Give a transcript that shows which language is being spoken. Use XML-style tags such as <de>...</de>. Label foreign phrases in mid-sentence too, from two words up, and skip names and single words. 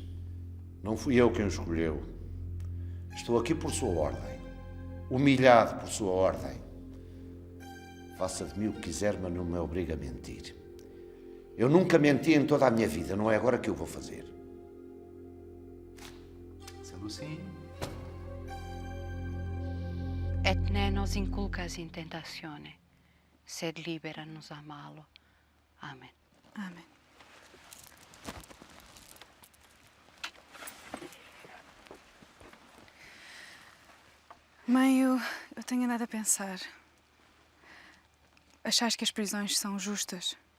<pt>Não fui eu quem o escolheu. Estou aqui por sua ordem. Humilhado por sua ordem. Faça de mim o que quiser, mas não me obrigue a mentir. Eu nunca menti em toda a minha vida, não é agora que eu vou fazer. Sendo assim...</pt> <la>Et ne nos inculcas in tentazione, sed libera-nos a malo.</la> <pt>Amém. Amém. Mãe, eu tenho andado a pensar. Achas que as prisões são justas?</pt>